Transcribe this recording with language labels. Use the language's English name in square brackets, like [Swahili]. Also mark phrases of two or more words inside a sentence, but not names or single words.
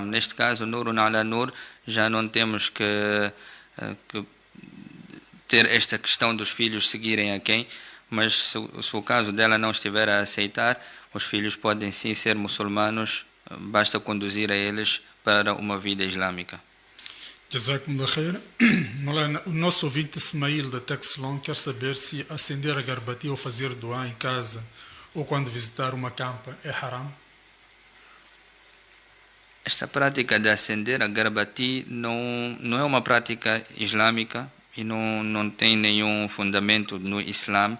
[Portuguese] Neste caso, [Arabic] نور على نور, [Portuguese] já não temos que ter esta questão dos filhos seguirem a quem, mas se o caso dela não estiver a aceitar, os filhos podem sim ser muçulmanos, basta conduzir a eles para uma vida islâmica. [Arabic] جزاكم الله خير. [Portuguese] Maulana, o nosso ouvinte Ismail da Texlon quer saber se acender a garbati ou fazer dua em casa ou quando visitar uma campa é haram. Esta prática de acender a garbati não é uma prática islâmica e não tem nenhum fundamento no Islã.